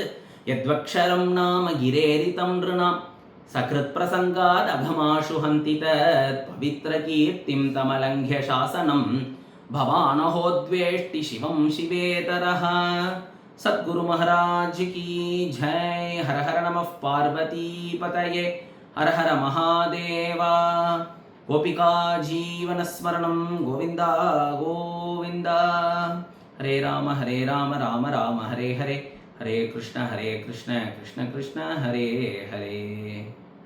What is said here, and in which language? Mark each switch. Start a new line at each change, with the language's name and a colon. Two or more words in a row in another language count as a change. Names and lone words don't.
Sanskrit: यद्द्व्यक्षरं नाम गिरेरितं नृणां सकृत् प्रसङ्गाद् अघमाशु हन्ति तत् पवित्र कीर्तिं तमलङ्घ्य शासनं भवानहो द्वेष्टि शिवं शिवेतरः.
Hindi: सद्गुरु महाराज की जय.
Sanskrit: हर हर नमः पार्वती पतये. हर हर महादेवा. गोपिका जीवन स्मरणं गोविंदा गोविंदा. हरे राम राम राम हरे हरे, हरे कृष्ण कृष्ण कृष्ण हरे हरे.